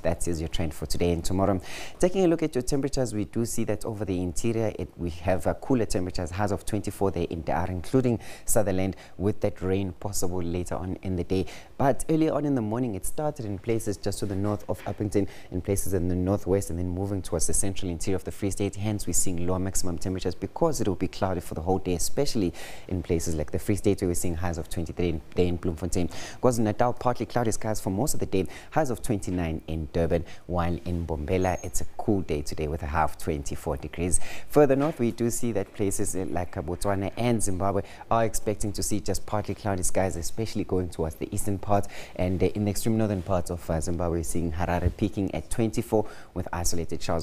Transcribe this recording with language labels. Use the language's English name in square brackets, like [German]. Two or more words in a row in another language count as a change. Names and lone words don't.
[English] That is your trend for today and tomorrow. Taking a look at your temperatures, we do see that over the interior, we have cooler temperatures, highs of 24 there in Dar, including Sutherland, with that rain possible later on in the day. But earlier on in the morning, it started in places just to the north of Uppington, in places in the northwest, and then moving towards the central interior of the Free State. Hence, we're seeing lower maximum temperatures because it will be cloudy for the whole day, especially in places like the Free State, where we're seeing highs of 23 there in Bloemfontein. KwaZulu-Natal, partly cloudy skies for most of the day, highs of 29 in Durban, while in Bombela, it's a cool day today with a high of 24 degrees. Further north, we do see that places like Botswana and Zimbabwe are expecting to see just partly cloudy skies, especially going towards the eastern part. And in the extreme northern parts of Zimbabwe, we're seeing Harare peaking at 24 with isolated showers.